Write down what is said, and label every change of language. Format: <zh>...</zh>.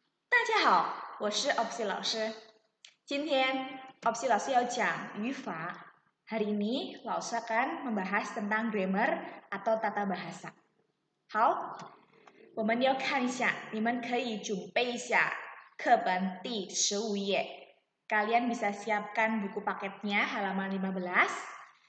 <zh>大家好，我是 Opsi 老师。今天 Opsi 老师要讲语法。</zh> <id>Hari ini 老师 akan membahas tentang grammar atau tata bahasa.</id> <zh>好，我们要看一下，你们可以准备一下课本第15页。</zh> <id>Kalian bisa siapkan buku paketnya halaman 15.</id>